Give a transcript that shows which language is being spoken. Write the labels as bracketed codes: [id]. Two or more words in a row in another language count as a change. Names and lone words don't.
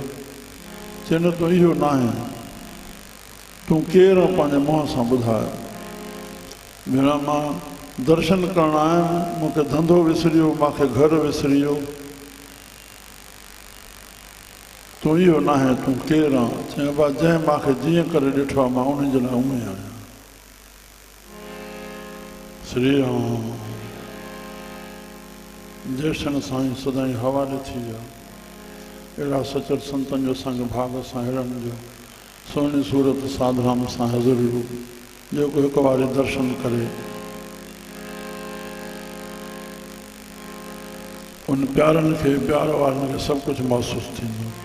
[sd] चए न तूं इहो न आहे, तूं केरु आहे पंहिंजे मुंहं सां ॿुधाए। भेण मां दर्शन करण आयुमि, मूंखे धंधो विसरियो, मूंखे घर विसरियो, तूं इहो न आहे, तूं केरु आहे? चए बा जंहिं मूंखे जीअं करे ॾिठो आहे मां उन जे लाइ उमें आहियां। श्री राम। जेष्ठन साईं सदाईं हवाले थी विया। अहिड़ा सचर संतनि जो असांखे भाग सां अहिड़नि जो सोनी सूरत साधराम सां हज़ूर रूप जेको हिकु वारी दर्शन करे उन प्यारनि खे, प्यार वारनि खे सभु कुझु महसूसु थींदो।